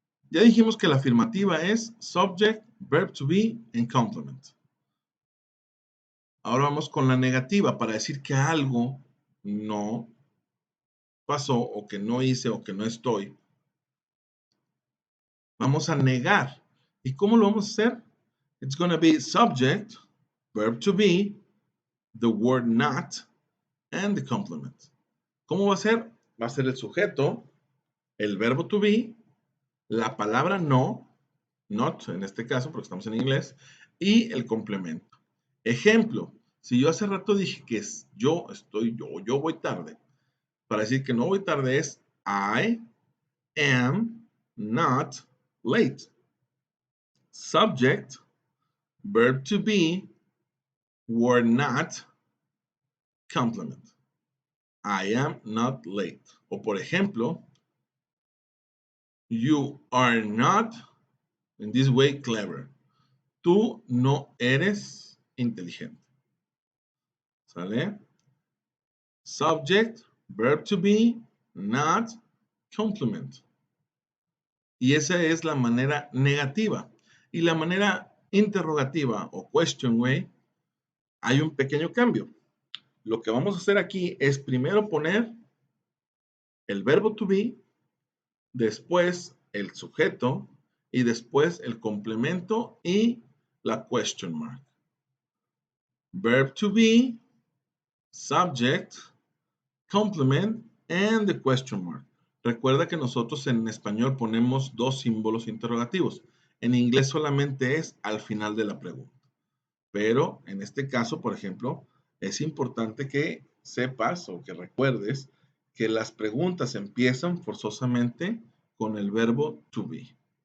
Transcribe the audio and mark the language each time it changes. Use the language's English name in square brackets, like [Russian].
[Spanish] Ya dijimos que la afirmativa es subject, verb to be, and complement. Ahora vamos con la negativa para decir que algo no pasó o que no hice o que no estoy. Vamos a negar. ¿Y cómo lo vamos a hacer? [English] It's going to be subject, verb to be, the word not, and the complement. [Spanish] ¿Cómo va a ser? Va a ser el sujeto, el verbo to be, la palabra no, not en este caso porque estamos en inglés, y el complemento. Ejemplo, si yo hace rato dije que yo voy tarde, para decir que no voy tarde es I am not late. [English] Subject, verb to be, word not, complement. I am not late. O por ejemplo, you are not in this way clever. [Spanish] Tú no eres inteligente. ¿Sale? [English] Subject, verb to be, not, complement. [Spanish] Y esa es la manera negativa. Y la manera interrogativa o question way, hay un pequeño cambio. Lo que vamos a hacer aquí es primero poner el verbo to be, después el sujeto y después el complemento y la question mark. [English] Verb to be, subject, complement and the question mark. [Spanish] Recuerda que nosotros en español ponemos dos símbolos interrogativos. En inglés solamente es al final de la pregunta. Pero en este caso, por ejemplo, es importante que sepas o que recuerdes que las preguntas empiezan forzosamente con el verbo to be.